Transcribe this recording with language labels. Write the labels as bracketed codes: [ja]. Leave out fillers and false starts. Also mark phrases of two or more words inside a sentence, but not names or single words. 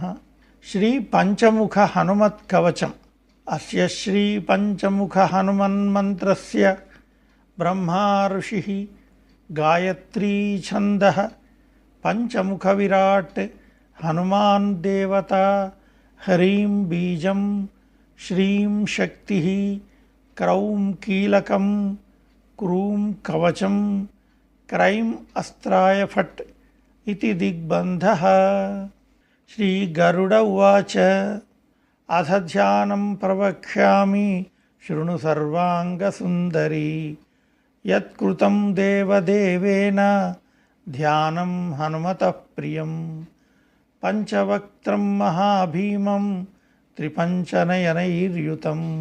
[sa] శ్రీ పంచముఖ హనుమత్ కవచం. అస్య శ్రీ పంచముఖ హనుమన్మంత్రస్య బ్రహ్మా ఋషిః గాయత్రీ ఛందః పంచముఖ విరాట్ హనుమాన్ దేవతా హ్రీం బీజం శ్రీం శక్తిః క్రౌం కీలకం క్రూం కవచం క్రైం అస్త్రాయ ఫట్ इति दिग्बन्धः. श्री गरुड उवाच अथ ध्यानं प्रवक्ष्यामि शृणु सर्वाङ्गसुन्दरी यत्कृतं देवदेवेन ध्यानं हनुमतः प्रियं पञ्चवक्त्रं महाभीमं त्रिपञ्चनयनैर्युतं